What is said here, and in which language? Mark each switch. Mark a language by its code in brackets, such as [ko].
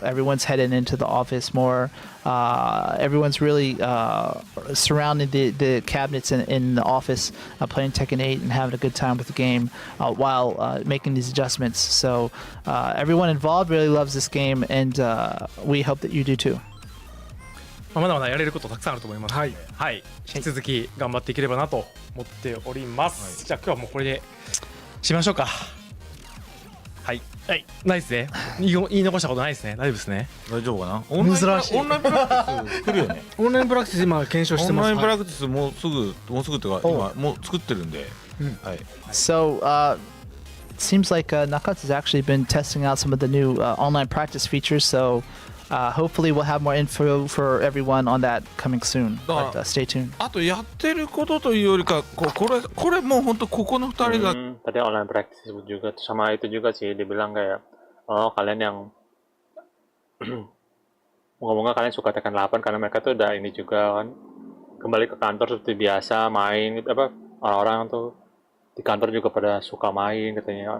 [en] Everyone's heading into the office more. Everyone's really surrounding the cabinets in the office, playing Tekken 8 and having a good time with the game while making these adjustments. So everyone involved really loves this game, and we hope that you do too. [ja] まだまだやれることたくさんあると思いますので、はい、引き続き頑張っていければなと思っております。じゃあ今日はもうこれでしましょうか。はい、はい、ないですね。言い残したことないですね。大丈夫ですね。大丈夫かな。珍しい。オンラインプラクティス来るよね。オンラインプラクティス今検証してます。オンラインプラクティスもうすぐっていうか今もう作ってるんで。はい。 [en] So it seems like Nakatsu has actually been testing out some of the new online practice features. So hopefully we'll have more info for everyone on that coming soon. But stay tuned. [ja] あとやってることというよりかこれもう本当ここの2人が [id] tadi online practice juga sama itu juga sih dibilang kayak kalian yang moga-moga kalian suka Tekken 8 karena mereka tuh udah ini juga kan kembali ke kantor seperti biasa main orang-orang tuh di kantor juga pada suka main katanya.